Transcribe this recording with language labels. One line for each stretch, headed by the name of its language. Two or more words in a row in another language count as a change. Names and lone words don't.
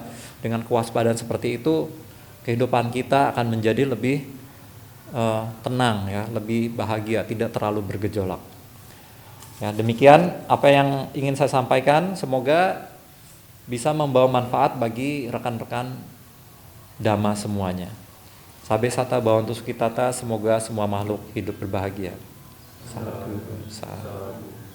Indonesian: Dengan kewaspadaan seperti itu, kehidupan kita akan menjadi lebih tenang ya, lebih bahagia, tidak terlalu bergejolak. Ya, demikian apa yang ingin saya sampaikan. Semoga bisa membawa manfaat bagi rekan-rekan Dhamma semuanya.
Pali: Sabe sata bawantu sukitata,
Indonesian: semoga semua makhluk hidup berbahagia.
Pali: Sadhu, sadhu.